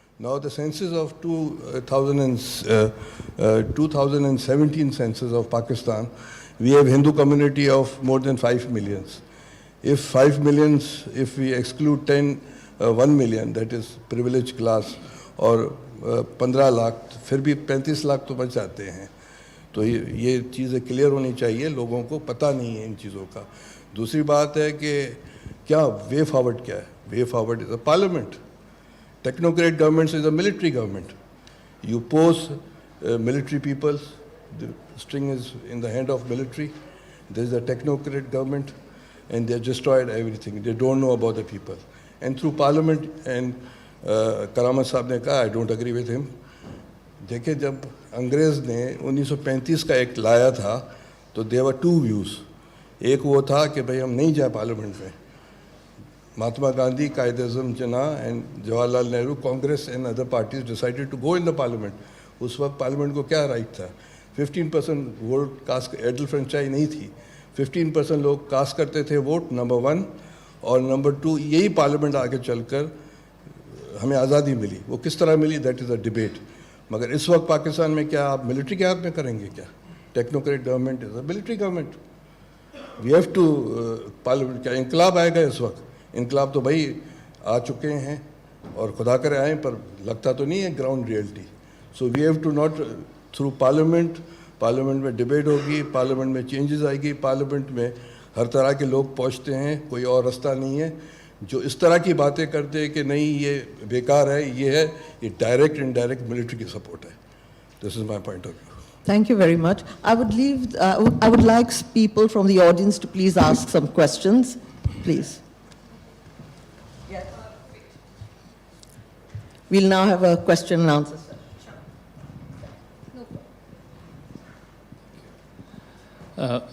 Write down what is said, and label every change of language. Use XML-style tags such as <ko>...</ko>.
<en>Now the census of 2017 census of Pakistan, we have Hindu community of more than 5 millions. If 5 millions, if we exclude 1 million, that is privileged class,</en> <hi>और 15 लाख, फिर भी 35 लाख तो बच जाते हैं. तो ये चीज़ें क्लियर होनी चाहिए, लोगों को पता नहीं है इन चीज़ों का. दूसरी बात है कि क्या वे फॉरवर्ड क्या है?</hi> <en>Way forward is a parliament. Technocrat government is a military government. You pose military people, the string is in the hand of military. There is a technocrat government, and they have destroyed everything. They don't know about the people. And through parliament, and Karamat</en> <hi>साहब ने कहा,</hi> <en>I don't agree with him.</en> <hi>देखिए जब अंग्रेज़ ने 1935 का act लाया था, तो</hi> <en>there were two views.</en> <hi>एक वो था कि भाई हम नहीं जाए पार्लियामेंट में.</hi> <en>Mahatma Gandhi, Qaid-e-Azam Jinnah, and Jawaharlal Nehru, Congress and other parties decided to go in the parliament.</en> <hi>उस वक्त पार्लियामेंट को क्या राइट था? 15% वोट कास्ट, एडल फ्रेंचाइज नहीं थी. 15% लोग कास्ट करते थे वोट, नंबर 1. और नंबर 2, यही पार्लियामेंट आगे चलकर हमें आज़ादी मिली. वो किस तरह मिली,</hi> <en>That is a debate.</en> <hi>मगर इस वक्त पाकिस्तान में क्या आप मिलिट्री के हाथ में करेंगे क्या?</hi> <en>Technocrat government is a military government. We have to parliament.</en> <hi>क्या इंकलाब आएगा इस वक्त? इनकलाब तो भाई आ चुके हैं और खुदा करे आएँ, पर लगता तो नहीं है ground reality.</hi> <en>so we have to</en> <hi>not through parliament में डिबेट होगी, पार्लियामेंट में चेंजेस आएगी, पार्लियामेंट में हर तरह के लोग पहुंचते हैं. कोई और रास्ता नहीं है. जो इस तरह की बातें करते हैं कि नहीं ये बेकार है, ये है, ये डायरेक्ट इनडायरेक्ट मिलिट्री की सपोर्ट है.</hi> <en>This is my point of view. Thank you very much. I would like people from the audience to please ask some questions, please. We'll now have a question and answer session.</en>